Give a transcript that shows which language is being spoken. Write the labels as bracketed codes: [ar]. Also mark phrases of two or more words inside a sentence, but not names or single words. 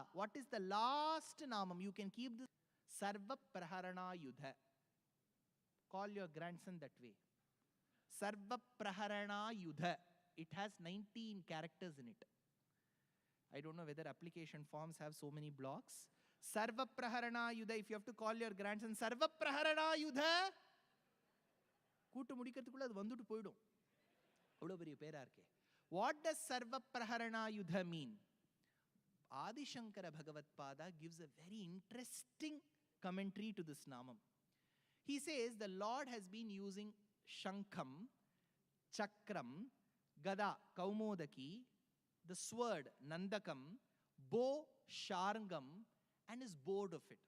[en] What is the last namam? You can keep this. Sarva Praharana Yudha. Call your grandson that way. Sarva Praharana Yudha. It has 19 characters in it. I don't know whether application forms have so many blocks. Sarva Praharana Yudha. If you have to call your grandson, Sarva Praharana Yudha. [ta] கூட்டு முடிக்கறதுக்குள்ள அது வந்துட்டு போயிடும். அவ்ளோ பெரிய பேர் இருக்கே. [en] What does Sarva Praharana Yudha mean? Adi Shankara Bhagavatpada gives a very interesting commentary to this namam. He says the Lord has been using Shankam, Chakram, Gada, Kaumodaki, the sword, Nandakam, bow, Sharangam, and is bored of it.